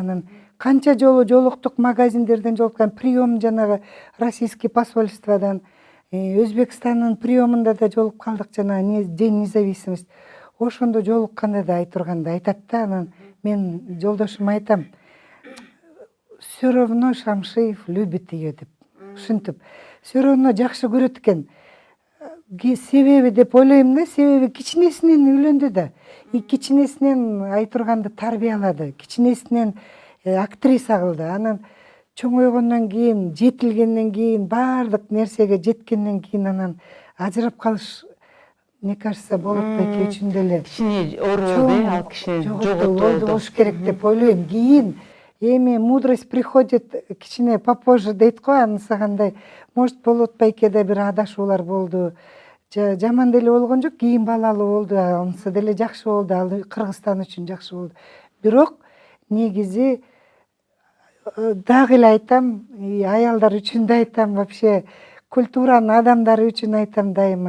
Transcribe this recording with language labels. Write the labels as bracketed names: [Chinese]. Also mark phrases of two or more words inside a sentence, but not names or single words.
[Kyrgyz] Анан канча жолу жолуктук, магазиндерден жолуккан, прием жанагы [Russian] российский посольстводан, [Kyrgyz] Өзбекстандын приемунда да жолугуп калдык, жанагы [Russian] День независимости. [Kyrgyz] Ошондо жолукканда да Айтурганды айтат да. Анан мен жолдошума айтам, [Russian] все равно Шамшиев любит ее [Kyrgyz] деп, ушинтип, [Russian] все равно [Kyrgyz] жакшы көрөт экен. Себеби деп ойлойм да, себеби кичинесинен үйлөндү да. И кичинесинен Айтурганды тарбиялады, кичинесинен актриса кылды. Анан чоңойгондон кийин, жетилгенден кийин, баардык нерсеге жеткенден кийин анан ажырап калыш, [Russian] мне кажется, [Kyrgyz] Болот байке үчүн деле Кичине оор болду, ал кишини жоготуу болуш керек деп ойлойм. Кийин эми [Russian] мудрость приходит [Kyrgyz] кичине попозже дейт го, анысыгандай. Может, Болот байке да бир адашуулар болду. Жаман деле болгон жок, кийин балалуу болду, анысы деле жакшы болду, ал Кыргызстан үчүн жакшы болду. Бирок негизи дагы эле айтам, аялдар үчүн да айтам, вообще культуранын адамдары үчүн айтам дайыма.